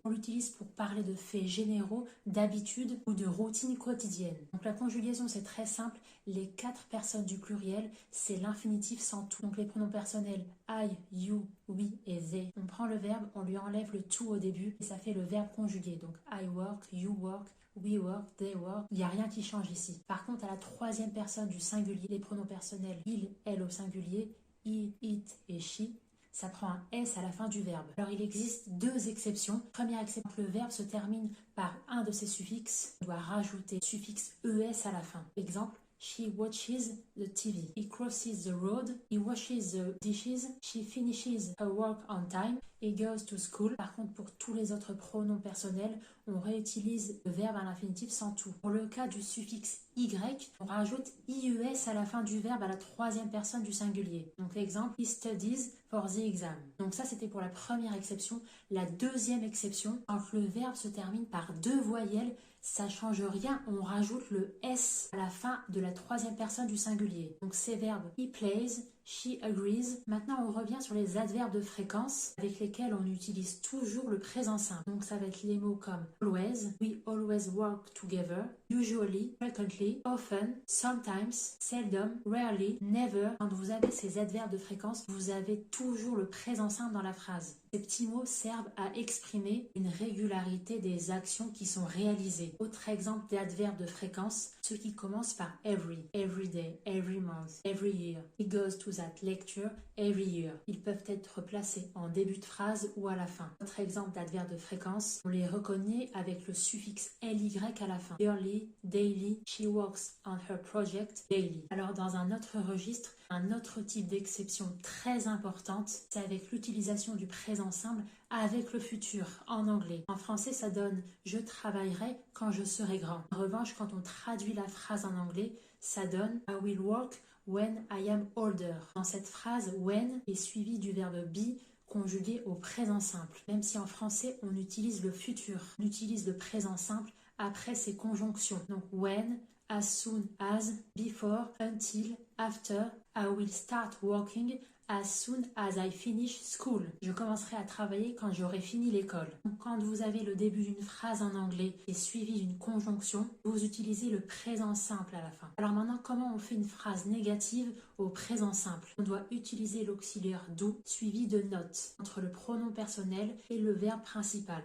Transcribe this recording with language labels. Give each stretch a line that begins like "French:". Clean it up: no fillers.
French: On l'utilise pour parler de faits généraux, d'habitudes ou de routines quotidiennes. Donc la conjugation c'est très simple, les 4 personnes du pluriel c'est l'infinitif sans tout. Donc les pronoms personnels
English: I, you, we
French: et
English: they.
French: On prend le verbe, on lui enlève le to au début et ça fait le verbe conjugué.
English: Donc I work, you work, we work, they work.
French: Il n'y a rien qui change ici. Par contre à la 3e personne du singulier, les pronoms personnels il, elle au singulier,
English: he, it
French: et
English: she,
French: ça prend un S à la fin du verbe. Alors il existe 2 exceptions. Première exception, le verbe se termine par un de ses suffixes. On doit rajouter le suffixe ES à la fin.
English: Exemple, she watches the TV. He crosses the road. He washes the dishes. She finishes her work on time. He goes to school.
French: Par contre, pour tous les autres pronoms personnels, on réutilise le verbe à l'infinitif sans tout. Pour le cas du suffixe Y, on rajoute IES à la fin du verbe à la 3e personne du singulier. Donc exemple,
English: he studies for the exam.
French: Donc ça c'était pour la première exception. La 2e exception, quand le verbe se termine par 2 voyelles, ça change rien, on rajoute le S à la fin de la 3e personne du singulier. Donc ces verbes,
English: he plays, she agrees.
French: Maintenant, on revient sur les adverbes de fréquence avec lesquels on utilise toujours le présent simple.
English: Donc ça va être les mots comme always, we always work together, usually, frequently, often, sometimes, seldom, rarely, never.
French: Quand vous avez ces adverbes de fréquence, vous avez toujours le présent simple dans la phrase. Ces petits mots servent à exprimer une régularité des actions qui sont réalisées. Autre exemple d'adverbes de fréquence, ceux qui commencent par
English: every day, every month, every year. He goes to that lecture every year.
French: Ils peuvent être placés en début de phrase ou à la fin. Autre exemple d'adverbes de fréquence, on les reconnaît avec le suffixe ly à la fin.
English: Yearly, daily, she works on her project daily.
French: Alors dans un autre registre, un autre type d'exception très importante, c'est avec l'utilisation du présent simple avec le futur en anglais. En français, ça donne « je travaillerai quand je serai grand ».
English: En revanche, quand on traduit la phrase en anglais, ça donne « I will work when I am older ».
French: Dans cette phrase, « when » est suivi du verbe « be » conjugué au présent simple. Même si en français, on utilise le futur, on utilise le présent simple après ces conjonctions.
English: Donc « when », as soon as, before, until, after, I will start working as soon as I finish school.
French: Je commencerai à travailler quand j'aurai fini l'école. Donc, quand vous avez le début d'une phrase en anglais et suivi d'une conjonction, vous utilisez le présent simple à la fin. Alors maintenant, comment on fait une phrase négative au présent simple? On doit utiliser l'auxiliaire do suivi de not entre le pronom personnel et le verbe principal.